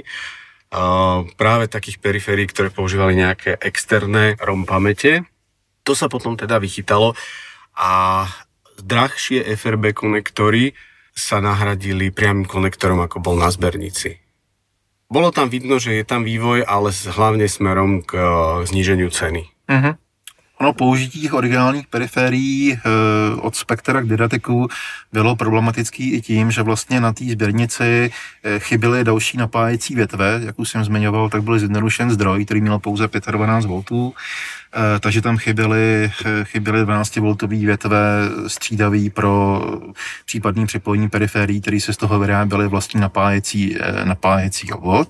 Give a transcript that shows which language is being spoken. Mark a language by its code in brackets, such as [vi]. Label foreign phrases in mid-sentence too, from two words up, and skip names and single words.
[sk] Práve takých periférií, ktoré používali nejaké externé ROM pamäte. To sa potom teda vychytalo a drahšie FRB konektory sa nahradili priamym konektorom, ako bol na zbernici. Bolo tam vidno, že je tam vývoj, ale hlavne smerom k zníženiu ceny. Uh-huh. [cs] Ono použití těch originálních periférií od Spectra k Didacticu bylo problematický i tím, že vlastně na té sběrnici chyběly další napájecí větve, jak už jsem zmiňoval, tak byl zjednodušen zdroj, který měl pouze 12 V, takže tam chyběly 12V větve střídavý pro případný připojení periférií, které se z toho vyráběly vlastně napájecí obvod.